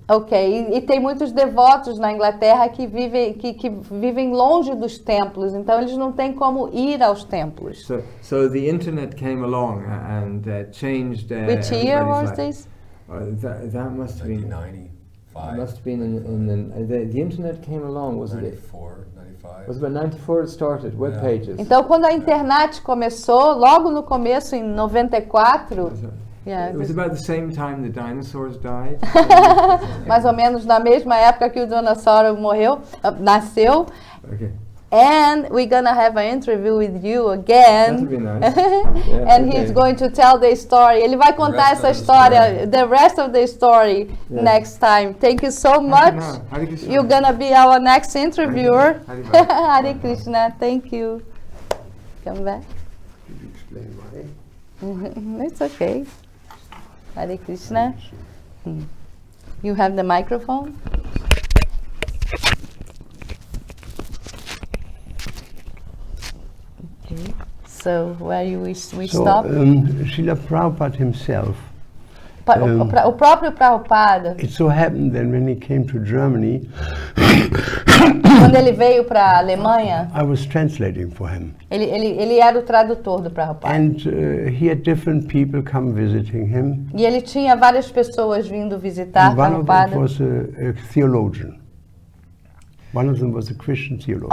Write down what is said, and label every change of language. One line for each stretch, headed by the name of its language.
Portuguese: Ok, e tem muitos devotos na Inglaterra que vivem longe dos templos, então eles não têm como ir aos templos.
English: So the internet came along and changed. Which year was this? That must have been 1995. Must have been the internet came along, was 94, 95. Was about 94 it started, web pages.
Portuguese: Então quando a internet começou, logo no começo em 94,
English: it was about the same time the dinosaurs died.
Portuguese: Mais ou menos na mesma época que o dinossauro nasceu.
English: Okay. And we're gonna have an interview with you again. That would be nice. And he's going to tell the story.
Portuguese: Ele vai contar essa história,
English: the rest of the story next time. Thank you so much. You're gonna be our next interviewer. Hare Krishna. Thank you. Come back. Could you explain why? It's okay. Hare Krishna. You have the microphone? Okay. So where we stop? Srila Prabhupada himself.
Portuguese: O próprio Prabhupada.
English: It so happened that when he came to Germany,
Portuguese: quando ele veio para a Alemanha,
English: I was translating for him.
Portuguese: Ele era o tradutor do Prabhupada.
English: And he had different people come visiting him.
Portuguese: E ele tinha várias pessoas vindo visitar Prabhupada.
English: One of them was a theologian. One of them was a Christian theologian.